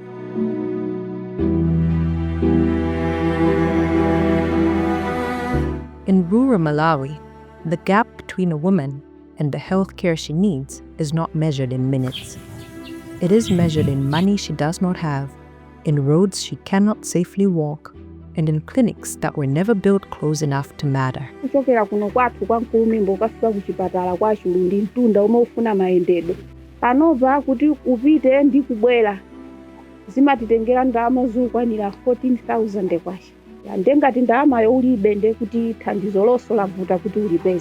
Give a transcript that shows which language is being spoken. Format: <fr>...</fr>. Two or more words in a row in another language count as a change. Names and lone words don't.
<en>In rural Malawi, the gap between a woman and the healthcare she needs is not measured in minutes. It is measured in money she does not have, in roads she cannot safely walk, and in clinics that were never built close enough to matter.</en> <ny>Kuchokera kuno kwathu kwa Nkulumimbo ukafika kuchipatala kwa Chiluli mtunda umwe ufuna mayendedwe. Panova kuti upite ndi kubwera zimatitengera ndalama zokwanira 14,000 kwacha. Ndengati ndalama ulibe nde kuti thandizo lonse lavuta kuti ulipeze.</ny>